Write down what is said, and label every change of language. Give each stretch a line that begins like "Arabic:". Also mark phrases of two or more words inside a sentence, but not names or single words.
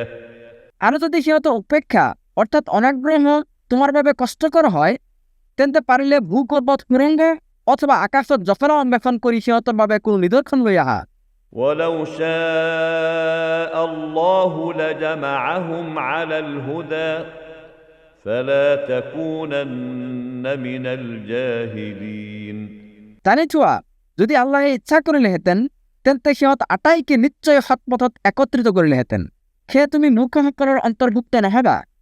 Assamese: আৰু যদি সিহঁতৰ উপেক্ষা অৰ্থাৎ অনাগ্ৰহ তোমাৰ বাবে কষ্টকৰ হয়, তেন্তে পাৰিলে ভূগৰ্ভত সুৰংগ অথবা আকাশত জফলা অন্বেষণ কৰি সিহঁতৰ বাবে কোনো নিদৰ্শন লৈ আহা।
Arabic: ولو شاء الله لجمعهم على الهدى فلا تكونن من الجاهلين।
Assamese: জানি থোৱা, যদি আল্লাহে ইচ্ছা কৰিলেহেঁতেন তেন্তে সিহঁত আটাইকে নিশ্চয় সৎপথত একত্ৰিত কৰিলেহেঁতেন। সেয়ে তুমি মূৰ্খসকলৰ অন্তৰ্ভুক্ত নহবা।